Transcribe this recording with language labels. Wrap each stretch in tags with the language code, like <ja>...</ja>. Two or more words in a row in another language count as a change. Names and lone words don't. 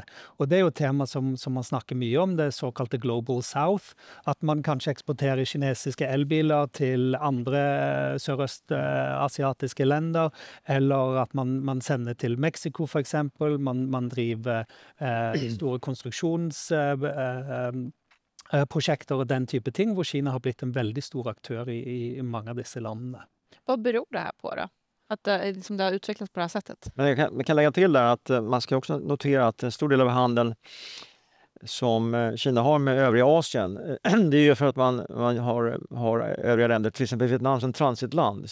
<no>Og det er jo et tema som man snakker mye om, det såkalte</no> <en>Global South,</en> <no>at man kanskje eksporterer kinesiske elbiler til andre sørøstasiatiske länder, eller at man sender til Mexico for eksempel, man driver store konstruksjonsprojekter og den type ting, hvor Kina har blitt en veldig stor aktør i mange av disse landene.</no> <sv>Vad beror det här på då? Att det har utvecklats på det här sättet? Men jag kan lägga till där att man ska också notera att en stor del av handeln som Kina har med övriga Asien, det är ju för att man har övriga länder, till exempel Vietnam som transitland.</sv>